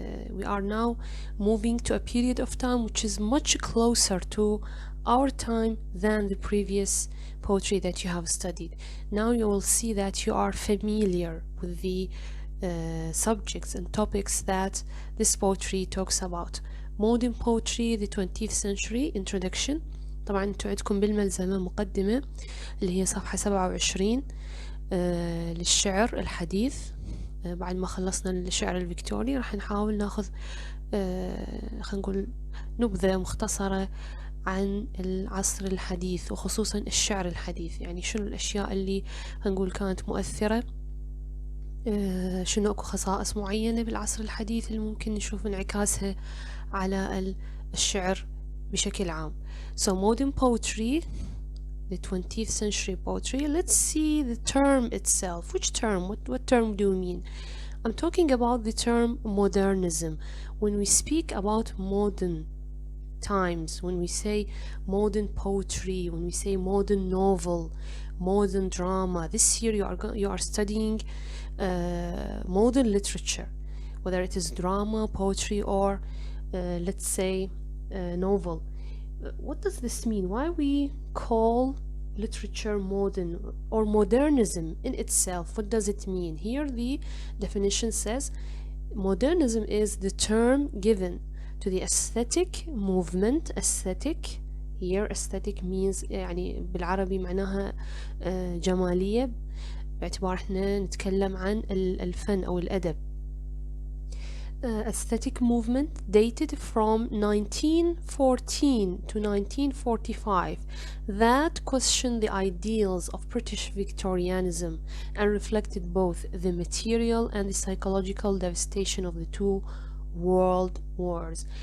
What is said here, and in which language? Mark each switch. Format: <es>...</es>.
<en>We are now moving to a period of time which is much closer to our time than the previous poetry that you have studied. Now you will see that you are familiar with the subjects and topics that this poetry talks about. Modern poetry, the 20th century, introduction.</en> <ar>طبعا انتوا عندكم بالملزمة مقدمة اللي هي صفحة 27 للشعر الحديث. بعد ما خلصنا الشعر الفيكتوري راح نحاول ناخذ خلينا نقول نبذة مختصرة عن العصر الحديث وخصوصا الشعر الحديث. يعني شنو الأشياء اللي هنقول كانت مؤثرة، شنو اكو خصائص معينة بالعصر الحديث اللي ممكن نشوف انعكاسها على الشعر بشكل عام.</ar> <en>So modern poetry, the 20th century poetry. Let's see the term itself. Which term? What term do you mean? I'm talking about the term modernism. When we speak about modern times, when we say modern poetry, when we say modern novel, modern drama, this year you are studying modern literature, whether it is drama, poetry, or let's say novel. What does this mean? Why we call literature modern or modernism in itself? What does it mean? Here the definition says modernism is the term given to the aesthetic movement. Aesthetic, here aesthetic means</en> <ar>يعني بالعربي معناها جمالية، باعتبار احنا نتكلم عن الفن أو الأدب.</ar> <en>Aesthetic movement dated from 1914 to 1945 that questioned the ideals of British Victorianism and reflected both the material and the psychological devastation of the two world wars.</en>